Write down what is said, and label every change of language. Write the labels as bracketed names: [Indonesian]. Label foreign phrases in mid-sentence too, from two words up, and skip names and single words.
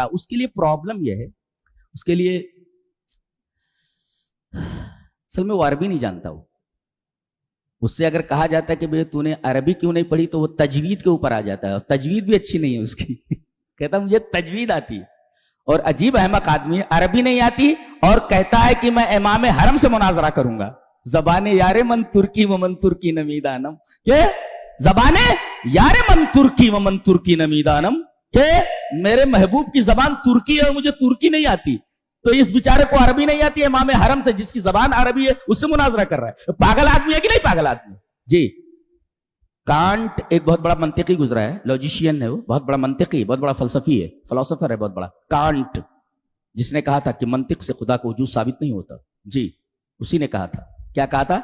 [Urdu] اس کے لیے پرابلم یہ ہے، اس کے لیے اصل میں وہ عربی نہیں جانتا، اس سے اگر کہا جاتا ہے کہ بھئی تو نے عربی کیوں نہیں پڑھی تو وہ تجوید کے اوپر آ جاتا ہے، اور تجوید بھی اچھی نہیں ہے اس کی کہتا مجھے تجوید آتی ہے، اور عجیب احمق آدمی ہے، عربی نہیں آتی اور کہتا ہے کہ میں امام حرم سے مناظرہ کروں گا، [Persian] زبان یار من ترکی و من ترکی نمیدانم، [Urdu] کہ [Persian] زبان یار من ترکی و من ترکی نمیدانم، [Urdu] کہ میرے محبوب کی زبان ترکی ہے اور مجھے ترکی نہیں آتی، تو اس بیچارے کو عربی نہیں آتی، امام حرم سے جس کی زبان عربی ہے اس سے مناظرہ کر رہا ہے۔ پاگل آدمی ہے کہ نہیں پاگل آدمی؟ جی، کانٹ ایک بہت بڑا منطقی گزرا ہے، لاجیشین ہے، وہ بہت بڑا منطقی، بہت بڑا فلسفی ہے، فلسفر ہے بہت بڑا، کانٹ، جس نے کہا تھا کہ منطق سے خدا کا وجود ثابت نہیں ہوتا، جی اسی نے کہا تھا، کیا کہا تھا؟